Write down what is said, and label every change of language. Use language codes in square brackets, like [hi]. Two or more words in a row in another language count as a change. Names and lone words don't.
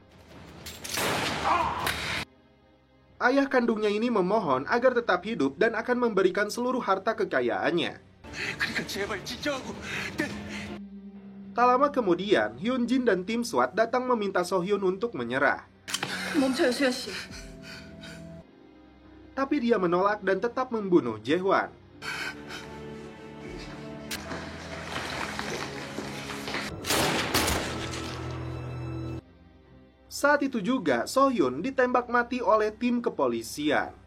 [id] Ayah kandungnya ini memohon agar tetap hidup dan akan memberikan seluruh harta kekayaannya. Tak lama kemudian, Hyun-jin dan tim SWAT datang meminta So-hyun untuk menyerah. [ko] 멈춰요, 수현 씨. [id] Tapi dia menolak dan tetap membunuh Jae-hwan. Saat itu juga, So-hyun ditembak mati oleh tim kepolisian.